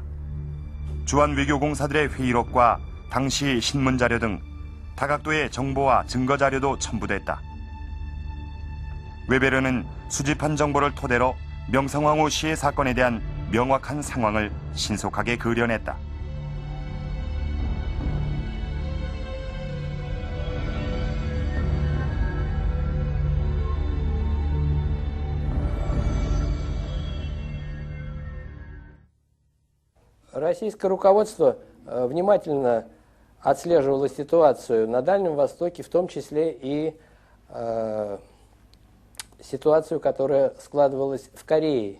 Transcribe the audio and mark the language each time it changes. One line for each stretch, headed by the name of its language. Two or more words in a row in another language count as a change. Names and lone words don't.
Korean: 주한 외교공사들의 회의록과 당시 신문자료 등 다각도의 정보와 증거자료도 첨부됐다. 웨베르는 수집한 정보를 토대로 명성황후 시해 사건에 대한 명확한 상황을 신속하게 그려냈다.
Russian: Российское руководство внимательно отслеживало ситуацию на Дальнем Востоке, в том числе и ситуацию, которая складывалась в Корее.